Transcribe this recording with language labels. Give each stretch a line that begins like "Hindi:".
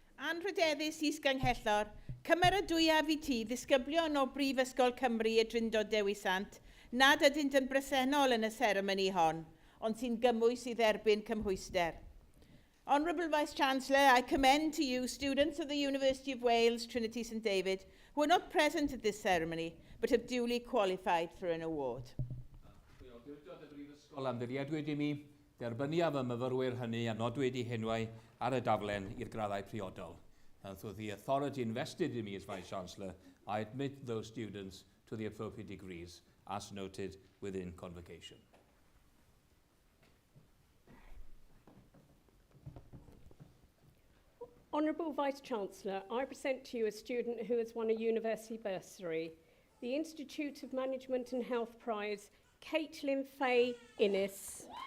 Welsh: Anrhydeddus is Ganghellor, cymeradwyaf i ti ddisgyblion o Brifysgol Cymru y Drindod Dewi Sant, nad ydynt yn bresennol yn y seremoni hon, ond sy'n gymwys i dderbyn cymhwyster.
English: Honourable Vice-Chancellor, I commend to you students of the University of Wales, Trinity St David, who are not present at this ceremony, but have duly qualified for an award.
Welsh: Pwy o Dywdod y Brifysgol amddiriadwyd i mi, derbynniaf y myfyrwyr hynny a nodwyd i henwau ar y daflen i'r graddau priodol.
English: And through the authority invested in me as Vice-Chancellor, I admit those students to the appropriate degrees as noted within convocation. Honourable Vice-Chancellor, I present to you a student who has won a university bursary, the Institute of Management and Health Prize, Caitlin Faye Innes.